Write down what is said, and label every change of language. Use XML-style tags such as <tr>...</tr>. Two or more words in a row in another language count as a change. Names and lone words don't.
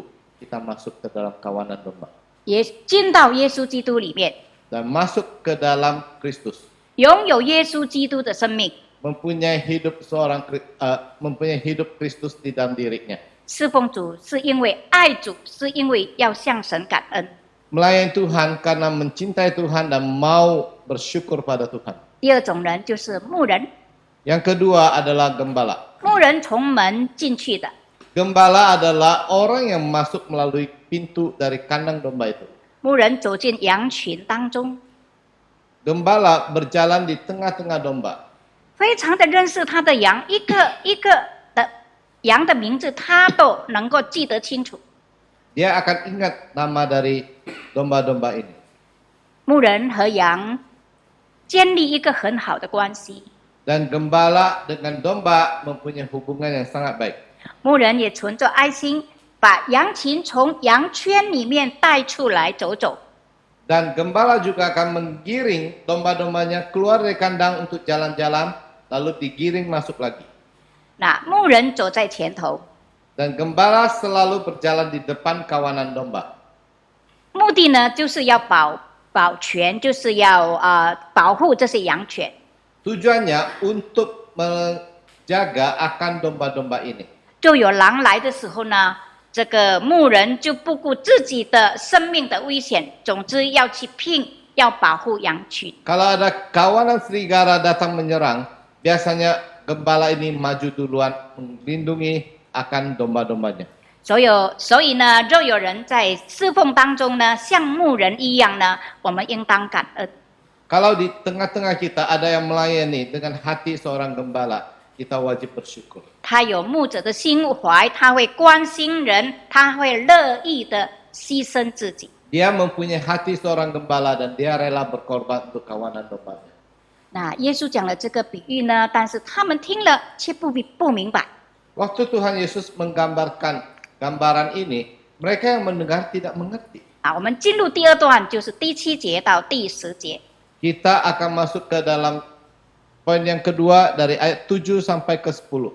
<id>Kita masuk ke dalam kawanan domba.</id> <zh>也进到耶稣基督里面，</zh> <id>Dan masuk ke dalam Kristus.</id> <zh>拥有耶稣基督的生命。</zh> <id>Mempunyai hidup Kristus di dalam dirinya.</id> <zh>侍奉主是因为爱主，是因为要向神感恩。</zh> <id>Melayani Tuhan karena mencintai Tuhan dan mau bersyukur pada Tuhan.</id> <zh>第二种人就是牧人，</zh> <id>Yang kedua adalah gembala.</id> <zh>牧人从门进去的，</zh> <id>Gembala adalah orang yang masuk melalui pintu dari kandang domba itu.</id> <zh>牧人走进羊群当中，</zh> <id>Gembala berjalan di tengah-tengah domba.</id> <zh>非常的认识他的羊，一个一个的羊的名字他都能够记得清楚。</zh> <id>Dia akan ingat nama dari domba-domba ini.</id> <zh>牧人和羊建立一个很好的关系，</zh> <id>Dan gembala dengan domba mempunyai hubungan yang sangat baik.</id> <zh>牧人也存着爱心，把羊群从羊圈里面带出来走走。</zh> <id>Dan gembala juga akan menggiring domba-dombanya keluar dari kandang untuk jalan-jalan, lalu digiring masuk lagi.</id> <zh>那牧人走在前头，</zh> <id>Dan gembala selalu berjalan di depan kawanan domba.</id> <zh>目的呢就是要保全，就是要保护这些羊犬。</zh> <id>Tujuannya untuk menjaga akan domba-domba ini.</id> <zh>就有狼来的时候呢，这个牧人就不顾自己的生命的危险，总之要去拼，要保护羊群。</zh> <id>Kalau ada kawanan serigala datang menyerang, biasanya gembala ini maju duluan melindungi akan domba-dombanya.</id> <zh>所以呢，若有人在侍奉当中呢，像牧人一样呢，我们应当感恩。</zh> <id>Kalau di tengah-tengah kita ada yang melayani dengan hati seorang gembala, kita wajib bersyukur.</id> <zh>他有牧者的心怀，他会关心人，他会乐意的牺牲自己。</zh> <id>Dia mempunyai hati seorang gembala dan dia rela berkorban untuk kawanan dombanya.</id> <zh>那耶稣讲了这个比喻呢，但是他们听了却不明白。</zh> <id>Waktu Tuhan Yesus menggambarkan gambaran ini, mereka yang mendengar tidak mengerti.</id> <zh>我们进入第二段，就是第7节到第10节。</zh> <id>Kita akan masuk ke dalam poin yang kedua dari ayat 7 sampai ke 10.</id>